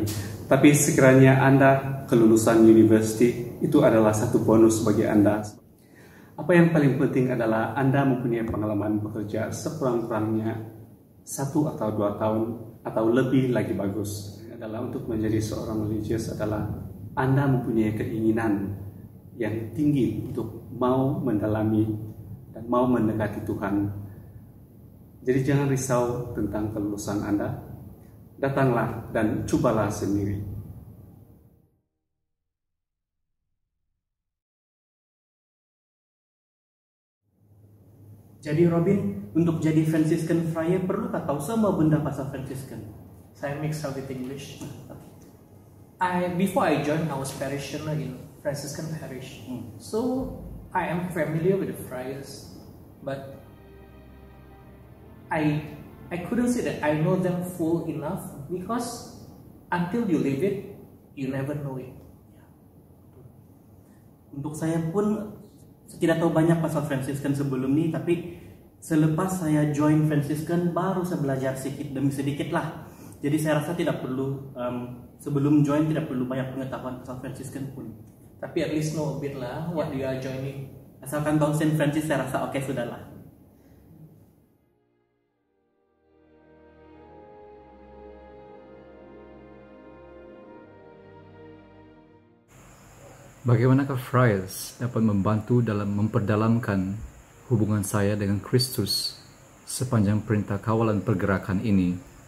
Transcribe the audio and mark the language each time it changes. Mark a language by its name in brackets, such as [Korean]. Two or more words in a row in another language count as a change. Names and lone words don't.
[Malay] Tapi sekiranya Anda kelulusan university, itu adalah satu bonus bagi Anda. Apa yang paling penting adalah Anda mempunyai pengalaman bekerja sekurang-kurangnya 1 atau 2 tahun atau lebih lagi bagus. Adalah untuk menjadi seorang religious adalah Anda mempunyai keinginan yang tinggi untuk mau mendalami dan mau mendekati Tuhan. Jadi jangan risau tentang kelulusan Anda. Datanglah dan cobalah sendiri. Jadi Robin, untuk jadi [English] Franciscan friar [Malay] perlukah tahu semua benda pasal Franciscan? [English] Saya mix up with English. Before I joined, I was parishioner in Franciscan parish. So I am familiar with the friars, but I couldn't say that I know them full enough, because until you live it, you never know it. [Malay] Untuk saya pun tidak tahu banyak pasal Franciscan sebelum ini, tapi Selepas saya join Franciscan baru saya belajar sedikit demi sedikit lah. Jadi saya rasa tidak perlu sebelum join tidak perlu banyak pengetahuan tentang Franciscan pun. [English] Tapi at least know a bit lah what you are joining. [Malay] Asalkan tahu Saint Francis saya rasa oke sudahlah. Bagaimanakah Friars dapat membantu dalam memperdalamkan hubungan saya dengan Kristus sepanjang perintah kawalan pergerakan ini?